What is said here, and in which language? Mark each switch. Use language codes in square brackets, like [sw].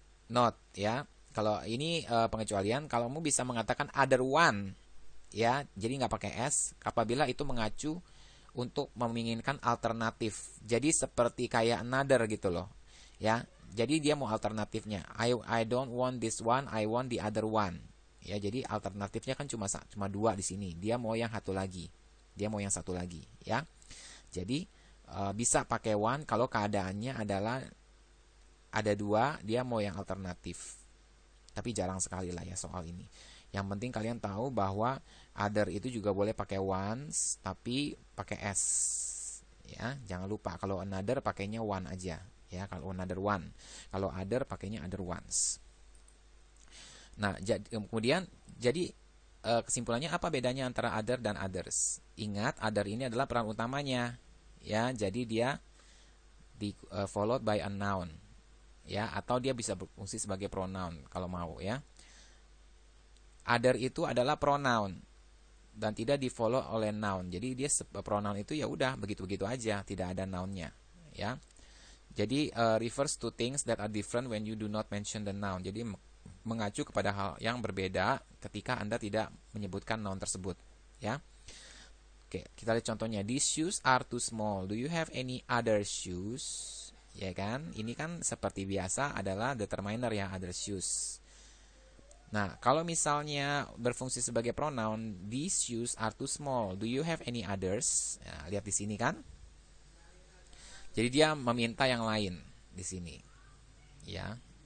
[id] Note, ya. Kalau ini pengecualian, kalau kamu bisa mengatakan other one, ya, jadi nggak pakai s apabila itu mengacu untuk menginginkan alternatif. Jadi seperti kayak another gitu loh, ya. Jadi dia mau alternatifnya. [en] I don't want this one, I want the other one. [id] Ya, jadi alternatifnya kan cuma dua di sini. Dia mau yang satu lagi. Dia mau yang satu lagi, ya. Jadi bisa pakai one kalau keadaannya adalah ada dua, dia mau yang alternatif. Tapi jarang sekali lah ya soal ini. Yang penting kalian tahu bahwa other itu juga boleh pakai once, tapi pakai s. Ya, jangan lupa kalau another pakainya one aja. Ya, kalau another one. Kalau other pakainya other ones. Nah, kemudian jadi kesimpulannya apa bedanya antara other dan others? Ingat, other ini adalah peran utamanya. Ya, jadi dia [en] followed by a noun. [id] Ya, atau dia bisa berfungsi sebagai pronoun kalau mau, ya. Other itu adalah pronoun dan tidak di follow oleh noun. Jadi dia pronoun itu ya udah begitu-begitu aja, tidak ada nounnya, ya. Jadi [en] refers to things that are different when you do not mention the noun. [id] Jadi mengacu kepada hal yang berbeda ketika Anda tidak menyebutkan noun tersebut, ya. Oke, kita lihat contohnya. [en] These shoes are too small. Do you have any other shoes? [id] Ya kan, ini kan seperti biasa adalah determiner ya, other shoes. Nah, kalau misalnya berfungsi sebagai pronoun, [en] these shoes are too small. Do you have any others? [id] Nah, lihat di sini kan. Jadi dia meminta yang lain di sini. Ya.